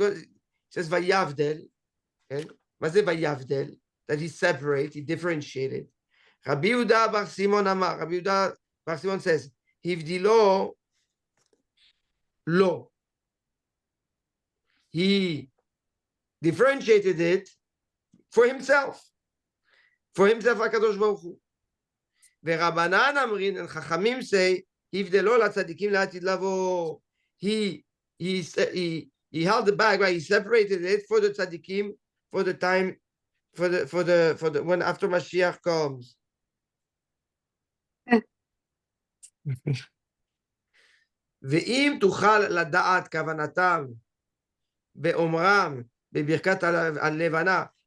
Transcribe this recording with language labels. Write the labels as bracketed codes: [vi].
[en] It says Vayavdel, okay? Vayavdel, that he separated, he differentiated. Rabbi Yehuda bar Simon Amar, Rabbi Yehuda bar Simon says, [he] Hivdilo lo. [en] He differentiated it for himself. For himself, HaKadosh Baruch Hu. [he] ורבנן אמרין, [en] and Chachamim say, [he] הבדלו לצדיקים לעתיד לבוא. [en] He held it back, right? He separated it for the tzaddikim, for the time, for the when after Mashiach comes. [he] ואם תוכל לדעת כוונתם באומרם בברכת הלבנה.